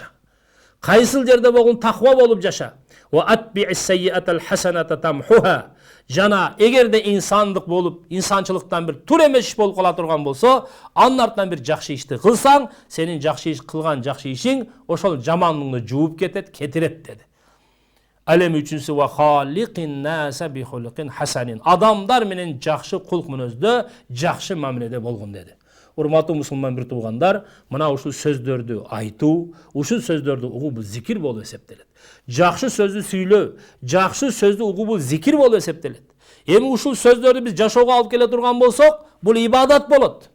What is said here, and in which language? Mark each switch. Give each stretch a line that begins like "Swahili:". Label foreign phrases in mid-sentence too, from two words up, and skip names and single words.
Kyrgyz: Кайсыл жерде болгон таква болуп жаша.
Arabic: وأتبع السيئة الحسنة تمحها.
Kyrgyz: Жана эгерде инсандык болуп, инсанчылыктан бир тур эмес иш болуп кала турган болсо, анын артынан бир жакшы ишти кылсаң, сенин жакшы иш кылган жакшы ишиң ошол жаманыңды жууп кетет, кетирет деди. Алем үчүнчүсү
Arabic: وخالق الناس بخلق حسن.
Kyrgyz: Адамдар менен жакшы кулк мүнөздө, жакшы мамиледе болгон деди. Урматтуу мусулман бир туугандар, мына ушул сөздөрдү айтуу, ушул сөздөрдү угуу бул зикир болуп эсептелет. Жакшы сөздү сүйлөө, жакшы сөздү угуу бул зикир болуп эсептелет. Эми ушул сөздөрдү биз жашоого алып келе турган болсок, бул ибадат болот.